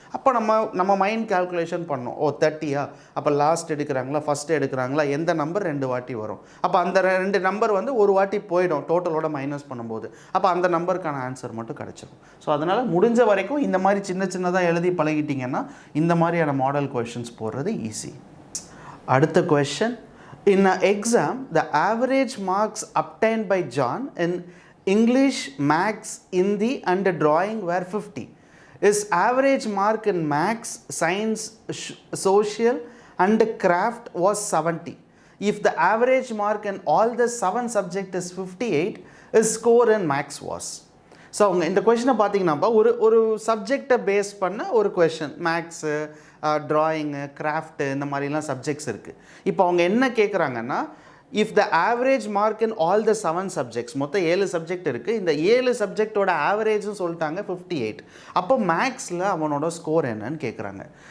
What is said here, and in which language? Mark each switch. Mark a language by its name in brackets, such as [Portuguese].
[Tamil] அப்போ நம்ம mind calculation பண்ணோம். ஓ 30யா, அப்போ லாஸ்ட் எடுக்கிறாங்களா ஃபஸ்ட்டு எடுக்கிறாங்களா, எந்த நம்பர் 2 வாட்டி வரும், அப்போ அந்த 2 நம்பர் வந்து ஒரு வாட்டி போயிடும் டோட்டலோட மைனஸ் பண்ணும்போது, அப்போ அந்த நம்பருக்கான ஆன்சர் மட்டும் கிடச்சிடும். ஸோ அதனால் முடிஞ்ச வரைக்கும் இந்த மாதிரி சின்னதாக எழுதி பழகிட்டிங்கன்னா இந்த மாதிரியான மாடல் கொஷின்ஸ் போடுறது ஈஸி. அடுத்த question, [English] in an exam the average marks obtained by John in English, Maths, Hindi and drawing were 50. His average mark in Maths, Science, Social and Craft was 70. If the average mark in all the 7 subjects is 58, his score in Maths was. [Tamil] So அவங்க இந்த கொஷினை பார்த்தீங்கன்னாப்பா ஒரு சப்ஜெக்டை base பண்ண ஒரு question, maths, drawing, craft, இந்த மாதிரிலாம் subjects இருக்குது. இப்போ அவங்க என்ன கேட்குறாங்கன்னா, [English] if the average mark in all the 7 subjects, [Tamil] மொத்தம் 7 சப்ஜெக்ட் இருக்குது, இந்த 7 சப்ஜெக்டோட ஆவரேஜும் சொல்லிட்டாங்க 58, அப்போ மேக்ஸில் அவனோட ஸ்கோர் என்னன்னு கேட்குறாங்க.